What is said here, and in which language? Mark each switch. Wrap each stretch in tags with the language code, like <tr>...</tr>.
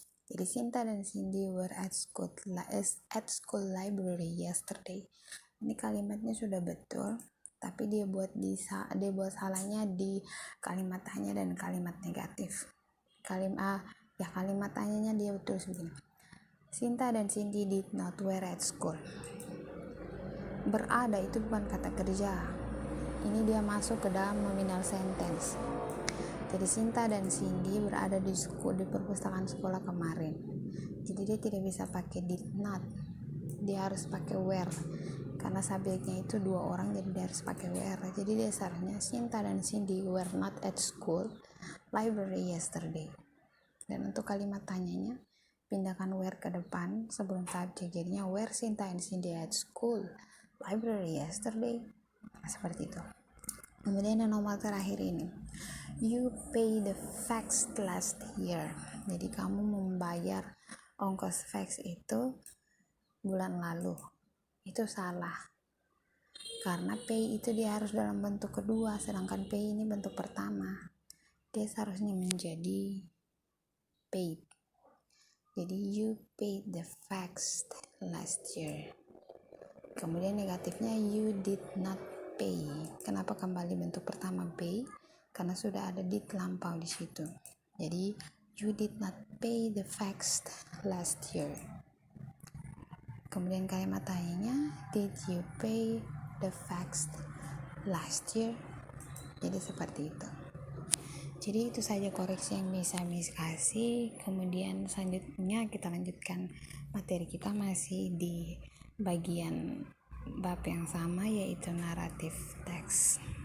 <en>Jadi Sinta dan Cindy were at school library yesterday.</en> <id>Ini kalimatnya sudah betul, tapi dia buat salahnya di kalimat tanya dan kalimat negatif. Kalimat tanyanya dia betul begini.</id> <en>Sinta dan Cindy did not were at school.</en> <id>Berada itu bukan kata kerja. Ini dia masuk ke dalam nominal sentence. Jadi Sinta dan Cindy berada di perpustakaan sekolah kemarin. Jadi dia tidak bisa pakai did not. Dia harus pakai were. Karena subjeknya itu dua orang, jadi dia harus pakai were.</id> <en>Jadi dasarnya Sinta dan Cindy were not at school library yesterday.</en> <id>Dan untuk kalimat tanyanya pindahkan were ke depan sebelum subjek, jadinya</id> <en>were Sinta and Cindy at school library yesterday,</en> <id>seperti itu.</id> <en>Kemudian yang nomor terakhir ini, you pay the fax last year.</en> <id>Jadi kamu membayar ongkos fax itu bulan lalu. Itu salah, karena pay itu dia harus dalam bentuk kedua, sedangkan pay ini bentuk pertama. Dia seharusnya menjadi paid.</id> <en>Jadi you paid the fax last year.</en> <id>Kemudian negatifnya</id> <en>you did not pay.</en> <id>Kenapa kembali bentuk pertama pay? Karena sudah ada did lampau di situ. Jadi</id> <en>you did not pay the fax last year.</en> <id>Kemudian kalimat tanyanya</id> <en>did you pay the fax last year?</en> <id>Jadi seperti itu. Jadi itu saja koreksi yang bisa Miss kasih. Kemudian selanjutnya kita lanjutkan materi kita masih di bagian bab yang sama, yaitu naratif teks.</id>